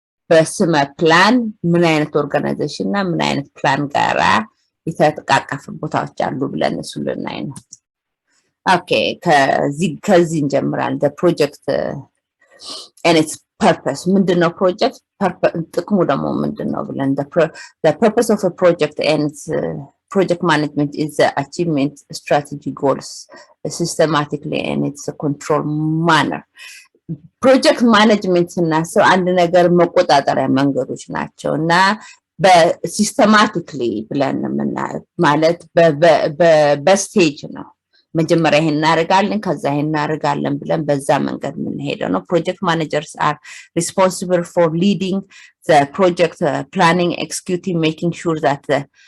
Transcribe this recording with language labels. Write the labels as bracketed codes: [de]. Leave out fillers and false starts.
[am] በስመ ፕላን ምን አይነት ኦርጋናይዜሽን እና ምን አይነት ፕላን ጋራ የተጠቃቀፈ ቦታዎች አሉ ብለን እሱ ልናይ ነው። ኦኬ ከዚህ እንጀምራለን። [en] the project and its purpose [am] ምንድነው? ፕሮጀክት ጥቅሙ ደግሞ ምንድነው ብለን [en] the purpose of a project and its project management is the achievement strategy goals systematically and its control manner. [am] ፕሮጀክት ማኔጅመንት ስናስብ አንድ ነገር መቆጣጠሪያ መንገዶች ናቸው እና በሲስተማቲክሊ ብለን ማለት በስቴጅ ነው። መጀመሪያ ይሄን እናደርጋለን ከዛ ይሄን እናደርጋለን ብለን በዛ መንገድ የምንሄደው ነው። ፕሮጀክት ማኔጀርስ [en] are responsible for leading the project planning, executing, making sure that the